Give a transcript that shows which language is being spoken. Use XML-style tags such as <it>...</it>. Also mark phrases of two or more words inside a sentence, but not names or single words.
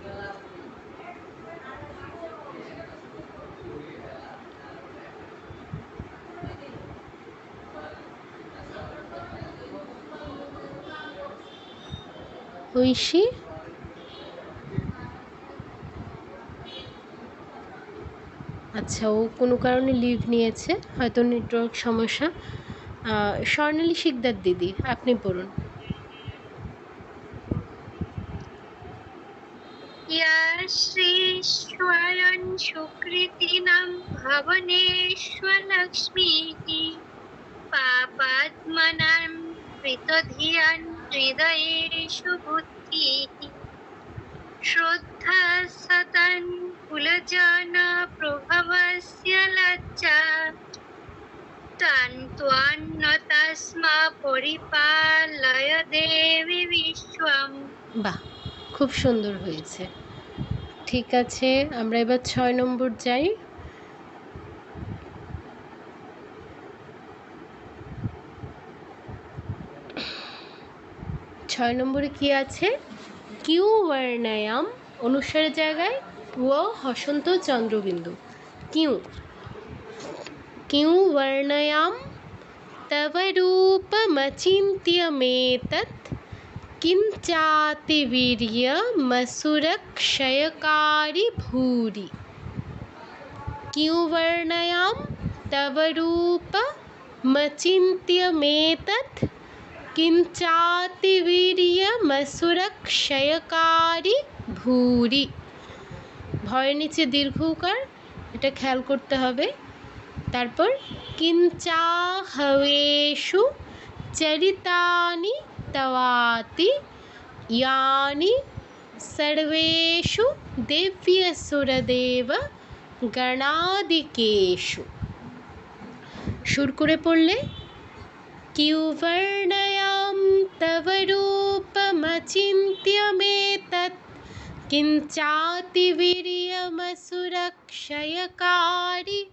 <bn>ঐশী, আচ্ছা, ও কোনো কারণে লিভ নিয়েছে, হয়তো নেটওয়ার্ক সমস্যা। স্বর্ণালী শিকদার দিদি, আপনি পড়ুন।</bn> <sa>या श्री स्वयं सुकृतिनां भवनेष्वलक्ष्मीः पापात्मनां कृतधियां हृदयेषु बुद्धिः श्रद्धा सतां कुलजनप्रभवस्य लज्जा तान्त्वान्नता स्म परिपालय देवि विश्वम्।</sa> <bn>বাহ, খুব সুন্দর হয়েছে। ঠিক আছে, আমরা এবার 6 নম্বর যাই। ছয় নম্বরে কি আছে?</bn> <sa>কিউ বর্ণায়াম</sa> <bn>অনুসারের জায়গায় ও হসন্ত চন্দ্রবিন্দু।</bn> <sa>কিউ কিউ বর্ণায়াম তব রূপমচিন্ত্যমেতৎ किंचातिवीर्यमसुरक्षयकारी भूरि। किं वर्णयाम तव रूपमचिन्त्यमेतत् किंचातिवीर्यमसुरक्षयकारी भूरि।</sa> <bn>ভয়ের নিচে দীর্ঘ উকার, এটা খেয়াল করতে হবে।</bn> <sa>তারপর কিঞ্চাহবেষু চরিতানি तवाति यानि सर्वेषु देव्यसुरदेव गणादिकेषु।</sa> <bn>সুর করে পড়লে</bn> <sa>কিউবর্ণয়াম তব রূপমচিন্ত্যমেতৎ কিঞ্চাতিবীর্যমসুরক্ষয়কারী।</sa>